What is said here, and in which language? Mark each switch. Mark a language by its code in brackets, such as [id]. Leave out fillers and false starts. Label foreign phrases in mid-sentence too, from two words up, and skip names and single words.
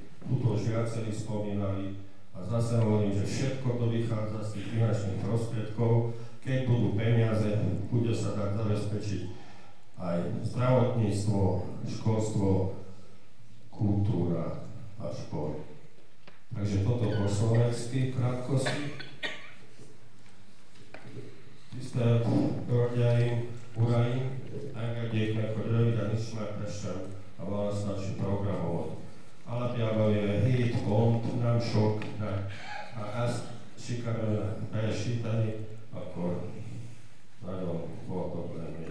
[sk] Tuto už viacerí spomínali a zase hovorím, že všetko to vychádza z tých finančných prostriedkov. Keď budú peniaze, bude sa dať zabezpečiť aj zdravotníctvo, školstvo, kultúra a šport. Takže toto po slovensky v krátkosti. [hu] Tisztelt Hölgyeim, Uraim, engedjék meg, hogy röviden ismertessem a választási programot. Alapjában 7 pont, nem sok, de ha ezt sikerül teljesíteni, akkor nagyon boldog lennék.